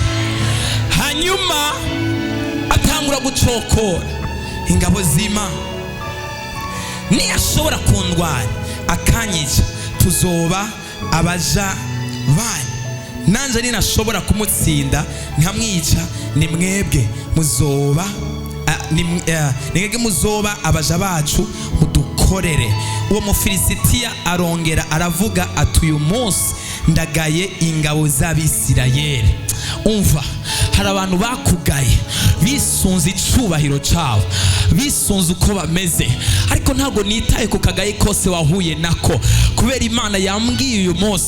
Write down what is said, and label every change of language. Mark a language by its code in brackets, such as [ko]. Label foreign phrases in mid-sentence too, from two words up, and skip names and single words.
[rn] Hanyuma atangura gucokora ingabo z'Imana, niyashobora kundwanya akanyica tuzoba abaja banyu, nanje ninashobora kumutsinda nkamwica ni mwebwe muzoba muzoba abaja bacu mudukorere. Uwo Mufilisitiya arongera aravuga ati uyu munsi ndagaye ingabo z'Abisirayeli. Umva, hari abantu bakugaye bisunze icubahiro cyawe, bisunze uko bameze, ariko ntabwo nitaye ku kagaye kose wahuye nako, kubera Imana yambwiye uyu munsi.